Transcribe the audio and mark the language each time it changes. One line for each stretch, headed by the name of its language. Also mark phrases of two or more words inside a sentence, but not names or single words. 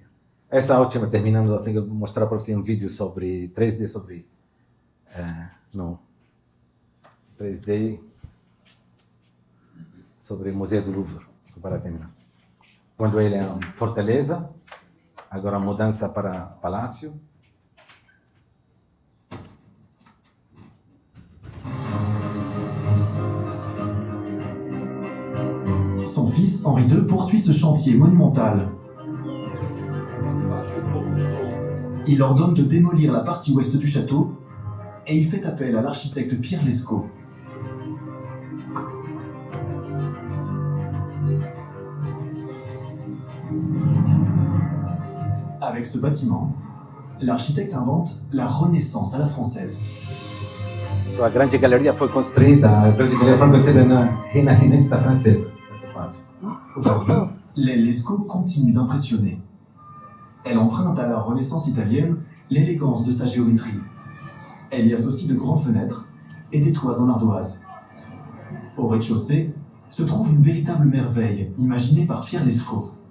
Portuguese: Essa última, terminando assim, eu vou mostrar para você um vídeo sobre 3D, sobre 3D, sobre o Museu do Louvre, para terminar. Quando ele é uma fortaleza, agora a mudança para palácio.
French: Son fils, Henri II, poursuit ce chantier monumental.
Portuguese: Baixa pouco o som.
French: Il ordonne de démolir la partie ouest du château et il fait appel à l'architecte Pierre Lescot. Avec ce bâtiment, l'architecte invente la Renaissance à la française.
Portuguese: A grande galeria foi construída, na Renascença francesa, essa parte.
French: Aujourd'hui, l'aile Lescot continue d'impressionner. Elle emprunte à la Renaissance italienne l'élégance de sa géométrie. Elle y associe de grandes fenêtres et des toits en ardoise. Au rez-de-chaussée se trouve une véritable merveille imaginée par Pierre Lescot.